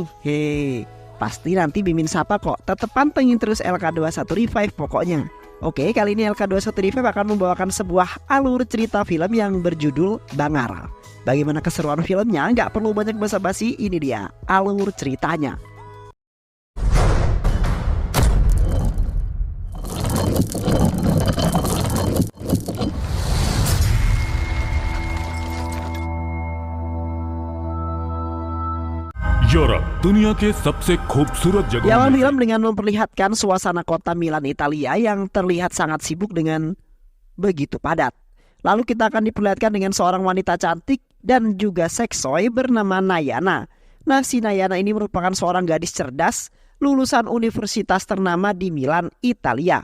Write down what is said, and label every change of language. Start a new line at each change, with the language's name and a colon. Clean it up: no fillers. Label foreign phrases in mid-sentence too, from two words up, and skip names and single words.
Indonesian: Pasti nanti Mimin sapa kok. Tetep pantengin terus LK21 Revive pokoknya. Oke, kali ini LK21 Revive akan membawakan sebuah alur cerita film yang berjudul Bangar. Bagaimana keseruan filmnya? Nggak perlu banyak basa-basi, ini dia alur ceritanya.
Hindi: यूरोप दुनिया के सबसे खूबसूरत जगह.
Indonesian: Awal film dengan memperlihatkan suasana kota Milan, Italia yang terlihat sangat sibuk dengan begitu padat. Lalu kita akan diperlihatkan dengan seorang wanita cantik dan juga seksoi bernama Nayana. Nah, si Nayana ini merupakan seorang gadis cerdas lulusan universitas ternama di Milan, Italia.